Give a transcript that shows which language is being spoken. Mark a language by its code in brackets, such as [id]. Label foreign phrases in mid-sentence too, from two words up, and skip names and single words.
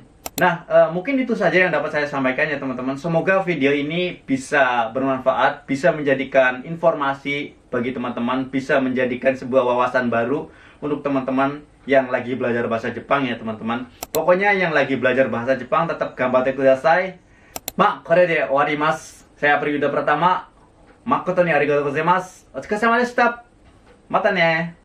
[id] Nah, mungkin itu saja yang dapat saya sampaikan ya, teman-teman. Semoga video ini bisa bermanfaat, bisa menjadikan informasi bagi teman-teman, bisa menjadikan sebuah wawasan baru untuk teman-teman yang lagi belajar bahasa Jepang ya, teman-teman. Pokoknya yang lagi belajar bahasa Jepang tetap [ja] 頑張ってください. これで終わります. [id] Saya Priwida Pratama. [ja] 誠にありがとうございます。お疲れ様でした. またね.